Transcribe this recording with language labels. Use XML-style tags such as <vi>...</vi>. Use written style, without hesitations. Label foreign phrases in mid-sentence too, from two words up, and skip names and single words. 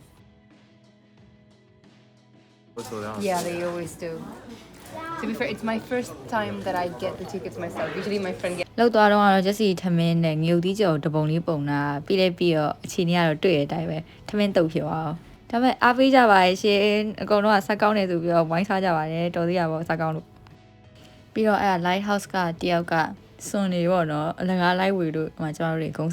<en>Yeah, they always do. To be fair, it's my first time that I get the tickets myself. Usually my friend gets.</en> <my>လောက်သွားတော့ကတော့ Jessie ထမင်းနဲ့ငြုပ်သီးကြော်တပုံလေးပုံတာပြီးလဲပြီးတော့အချိန်ကြီးကတော့တွေ့ရတဲ့အတိုင်းပဲထမင်းတုပ်ဖြစ်သွားအောင်ဒါပေမဲ့အားပေးကြပါရဲ့ရှင်အကုန်လုံးကဆက်ကော င်းနေဆိုပြီးတော့ဝိုင်းစားကြပါတယ်တော်သေးရပါဆက်ကောင်းလို့ပြီးတော့အဲ့ဒါ lighthouse ကတယောက်ကစွန်နေပေါ့နော်အလကားလိုက်ဝေလို့ဟိုကျွန်တော်တို့တွေဂုံးဆ</my>